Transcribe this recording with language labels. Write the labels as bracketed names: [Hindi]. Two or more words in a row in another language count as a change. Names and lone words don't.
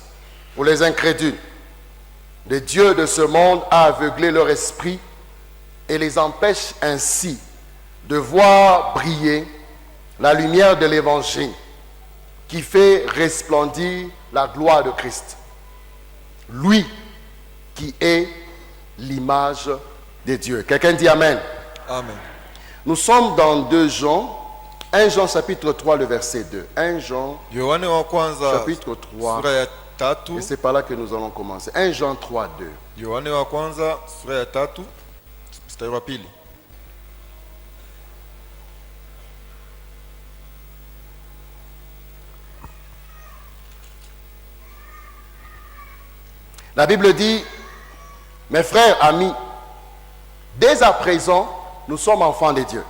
[French] Pour les incrédules, le Dieu de ce monde a aveuglé leur esprit et les empêche ainsi de voir briller la lumière de l'Évangile qui fait resplendir la gloire de Christ. Lui qui est l'image de Dieu. Quelqu'un dit Amen. Amen. Nous sommes dans 2 Jean, 1 Jean chapitre 3, le verset 2. 1 Jean [Swahili] Yohane wa kwanza [French] chapitre 3. [Swahili] sura ya tatu. [French] Et c'est par là que nous allons commencer. 1 Jean 3, 2. [Swahili] Yohane wa kwanza sura ya tatu mstari wa pili. [French] La Bible dit, mes frères, amis, dès à présent, nous sommes enfants de Dieu.